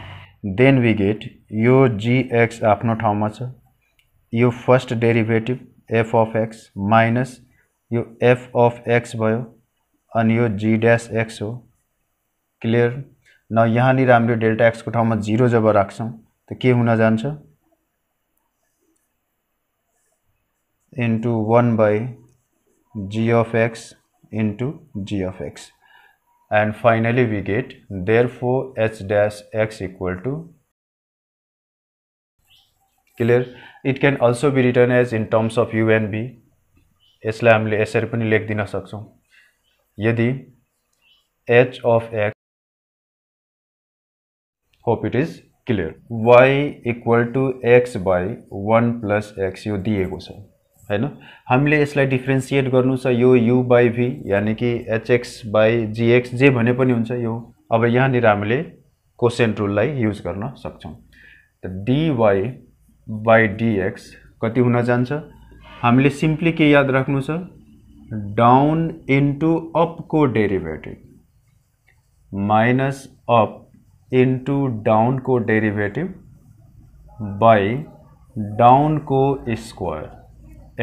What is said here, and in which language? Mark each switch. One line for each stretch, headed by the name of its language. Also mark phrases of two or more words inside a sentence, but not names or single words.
English: then we get
Nepali: यो gx आफ्नो ठाउँमा छ, यो
English: first derivative f of x minus
Nepali: यो
English: f of x
Nepali: भयो अनि यो
English: g dash x
Nepali: हो। क्लियर? न यहाँनिर हामीले डेल्टा x को ठाउँमा 0 जब राख्छौं त के हुन जान्छ,
English: into 1 by g of x into g of x, and finally we get therefore h dash x equal to, clear? It can also be written as in terms of u and v।
Nepali: यसलाई हामीले यसरी पनि लेख्दिन सक्छौं, यदि
English: h of x hope it is clear. y equal to x by 1 plus x
Nepali: यो दिएको छ हैन। हामीले यसलाई डिफ्रेन्सिएट गर्नु छ, यो
English: u by v
Nepali: यानी कि
English: hx by gx
Nepali: जे भने पनि हुन्छ यो। अब यहाँनिर हामीले
English: quotient rule
Nepali: युज गर्न सक्छौं। त
English: dy by dx
Nepali: कति हुन जान्छ, हामीले सिम्पली के याद राख्नु छ,
English: down into up
Nepali: को डेरिभेटिभ
English: minus up into down
Nepali: को डेरिभेटिभ
English: by down
Nepali: को स्क्वायर।